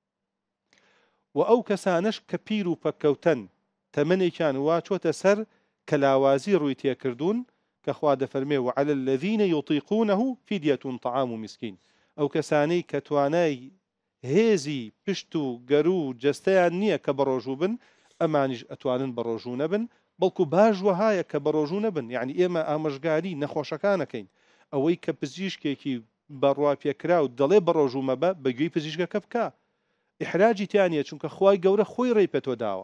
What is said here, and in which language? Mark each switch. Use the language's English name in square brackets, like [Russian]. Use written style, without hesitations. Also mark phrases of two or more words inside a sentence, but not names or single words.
[Central Kurdish] و ئەو کەسانش کە پیر و پەککەوتن تەمەنێکیان وا چۆتە سەر کە لاوازی ڕووی تێکردوون کە خوا دەفەرمێ [Arabic] وعلى الذين يطيقونه فدية طعام مسكين [Central Kurdish] ئەو کەسانەی کە توانای هێزی پشت و گەر و جەستەیان نییە کە بەڕۆژوو بن ئەمانیش ئەتوانن بەڕۆژوو نەبن بەڵکو باش وهایە کە بەڕۆژوو نەبن یعنی ئێمە ئامۆژگاری نەخۆشەکانەکەین ئەوەی کە پزیشکێکی بەڕوا پێکرا و دەڵێ بەڕۆژوو مەبە بەگوێی پزیشکەکە بکە ئحراجی تیانە چونکە خوای گەورە خۆی ڕێی پێتۆ داوە